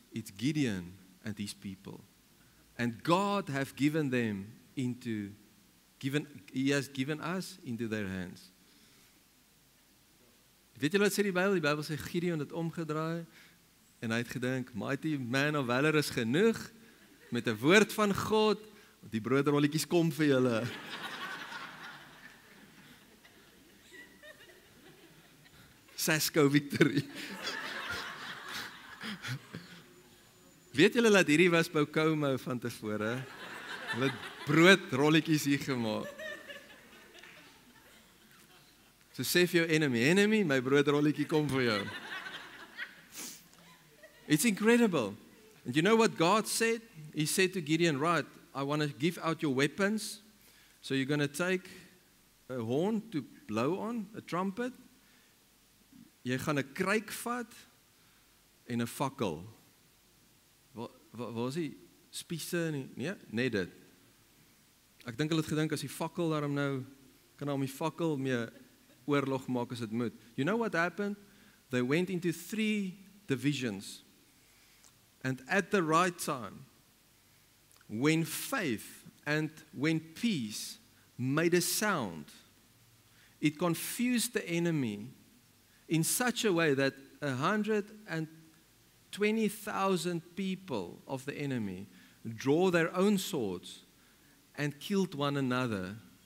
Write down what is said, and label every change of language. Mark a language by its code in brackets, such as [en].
[en] It's Gideon and his people. And God have given them he has given us into their hands. [af] Weet julle wat sê die Bybel? Die Bybel sê Gideon het omgedraai en hy het gedink, [en] mighty man of valor [af] is genoeg met 'n woord van God, die broodrolletjies kom vir julle. [en] Sasco victory. [af] Weet julle dat hierdie was Boukomo van tevore? Hulle het broodrolletjies hier gemaak. So sê vir jou enemy, my broodrolletjie kom vir jou. [en] It's incredible. And you know what God said? He said to Gideon, right, I want to give out your weapons. So you're going to take a horn to blow on, a trumpet. [af] Jy gaan 'n kruik vat en 'n fakkel. Waar is die spiese nie? Nee, net dit. Ek dink hulle het gedink as die fakkel daarom nou kan hom die fakkel mee oorlog maak as dit moet. [en] You know what happened? They went into 3 divisions. And at the right time, when faith and when peace made a sound, it confused the enemy in such a way that 120,000 people of the enemy draw their own swords and killed one another.